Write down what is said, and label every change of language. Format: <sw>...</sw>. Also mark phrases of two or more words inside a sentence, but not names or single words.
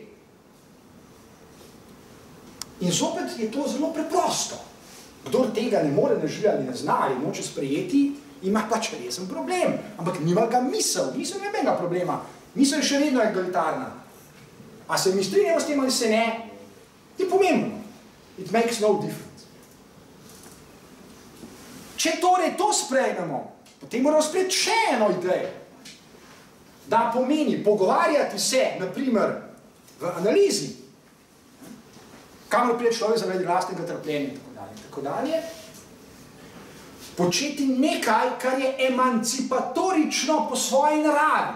<sl>In zopet je to zelo preprosto. Kdor tega ne more, ne želi ali ne zna ali noče sprejeti, ima pač resen problem. Ampak nima ga misel nobenega problema. Misel je še vedno egalitarna. A se mi strinjamo s tem ali se ne, je pomembno.</sl> <en>It makes no difference.</en> <sl>Če torej to sprejmemo, potem moramo sprejeti še eno idejo, da pomeni pogovarjati se, naprimer, v analizi, kamor pride človek zaradi lastnega trpljenja in tako dalje, početi nekaj, kar je emancipatorično po svoji naravi.</sl>